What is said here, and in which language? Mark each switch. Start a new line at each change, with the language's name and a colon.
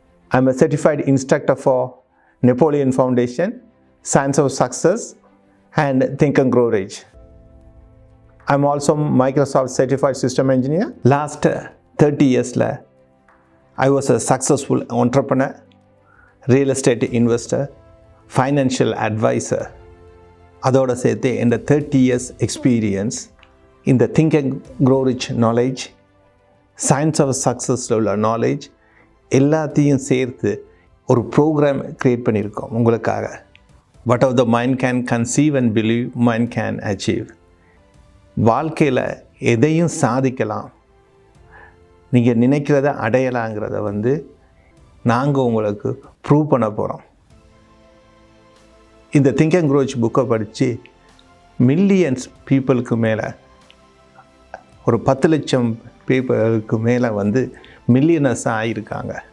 English: I'm a certified instructor for Napoleon Foundation, Science of Success, and Think and Grow Rich. I'm also Microsoft Certified System Engineer. Last 30 years, I was a successful entrepreneur, real estate investor, financial advisor.
Tamil: அதோடு சேர்த்து இந்த
English: 30 years experience
Tamil: இந்த Think and Grow Rich knowledge, Science of Success உள்ள knowledge எல்லாத்தையும் சேர்த்து ஒரு program create பண்ணியிருக்கோம் உங்களுக்காக.
English: What of the mind can conceive and believe, mind can achieve.
Tamil: வாழ்க்கையில் எதையும் சாதிக்கலாம், நீங்கள் நினைக்கிறத அடையலாங்கிறத நாங்கள் உங்களுக்கு ப்ரூவ் பண்ண போகிறோம். இந்த திங்க் அண்ட் க்ரோச் புக்கை படித்து மில்லியன்ஸ் பீப்புளுக்கு மேலே, ஒரு 10 லட்சம் பீப்புளுக்கு மேலே மில்லியனர்ஸாக ஆகியிருக்காங்க.